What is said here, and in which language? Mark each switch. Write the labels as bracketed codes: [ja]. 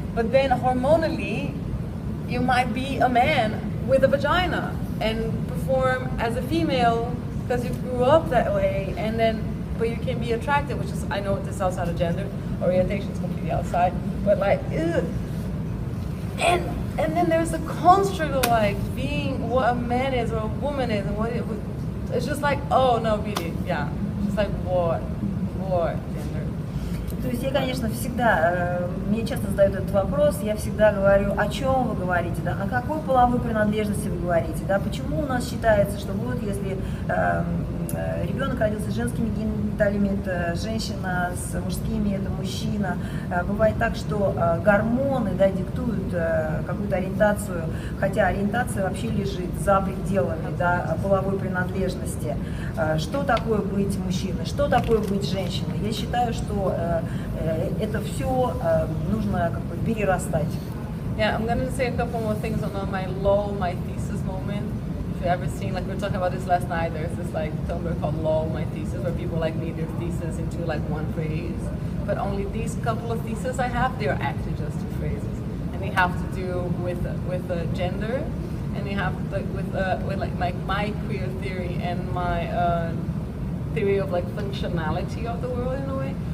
[en] But then hormonally, you might be a man with a vagina and perform as a female because you grew up that way, and then but you can be attracted, which is, I know this is outside of gender, orientation is completely outside, but like, ugh. And then there's the construct of like being what a man is or a woman is, and what it's just like, oh no, really, yeah, just like what gender. [ru] То есть я, конечно, всегда, мне часто задают этот вопрос, я всегда говорю, о чем вы говорите, да, о какой половой принадлежности вы говорите, да, почему у нас считается, что вот если ребенок родился с женскими гениталиями, это женщина, с мужскими это мужчина. Бывает так, что гормоны, да, диктуют какую-то ориентацию, хотя ориентация вообще лежит за пределами, да, половой принадлежности. Что такое быть мужчиной, что такое быть женщиной? Я считаю, что это все нужно как бы перерастать. [en] Yeah, I'm gonna say a couple more things on my thesis moment. If you ever seen, like we were talking about this last night, there's this like Tumblr called LOL, my thesis, where people like made their thesis into like one phrase. But only these couple of theses I have, they're actually just 2 phrases. And they have to do with gender, and they have like with like my queer theory and my theory of like functionality of the world in a way.